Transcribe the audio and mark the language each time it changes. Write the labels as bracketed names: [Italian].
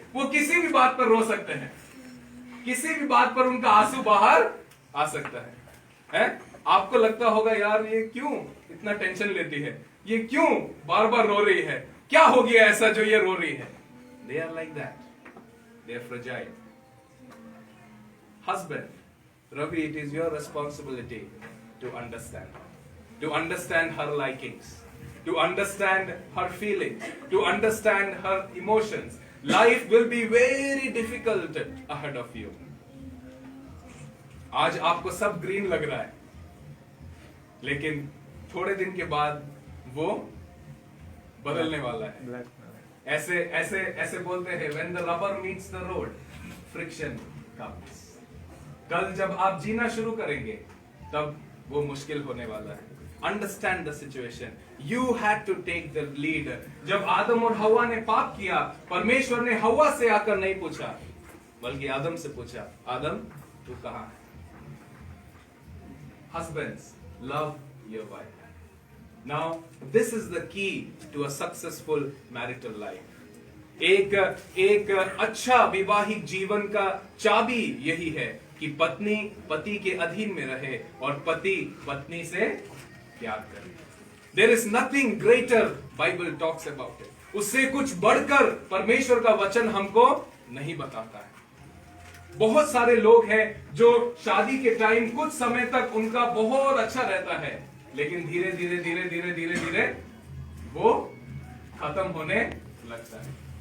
[Hindi] वो किसी भी बात पर रो सकते हैं, किसी भी बात पर उनका आंसू बाहर आ सकता है? आपको लगता होगा यार ये क्यों इतना टेंशन लेती है, ये क्यों बार बार रो रही है, क्या हो गया ऐसा जो ये रो रही है? [English] They are like that. They are fragile. Husband, Ravi, it is your responsibility to understand her likings, to understand her feelings, to understand her emotions. Life will be very difficult ahead of you. [Hindi] आज आपको सब green लग रहा है, लेकिन थोड़े दिन के बाद वो बदलने वाला है। ऐसे ऐसे ऐसे बोलते हैं [English] when the rubber meets the road, friction comes. [Hindi] कल जब आप जीना शुरू करेंगे तब वो मुश्किल होने वाला है। [English] Understand the situation. You had to take the lead. [Hindi] जब आदम और हवा ने पाप किया, परमेश्वर ने हवा से आकर नहीं पूछा, बल्कि आदम से पूछा, आदम तू कहां है? [English] Husbands, love your wife. Now, this is the key to a successful marital life. [Hindi] एक अच्छा वैवाहिक जीवन का चाबी यही है कि पत्नी पति के अधीन में रहे और पति पत्नी से प्यार करे। [English] There is nothing greater, Bible talks about it. [Hindi] उससे कुछ बढ़कर परमेश्वर का वचन हमको नहीं बताता है। बहुत सारे लोग हैं जो शादी के टाइम कुछ समय तक उनका बहुत अच्छा रहता है, लेकिन धीरे धीरे धीरे धीरे धीरे धीरे वो खत्म होने लगता है।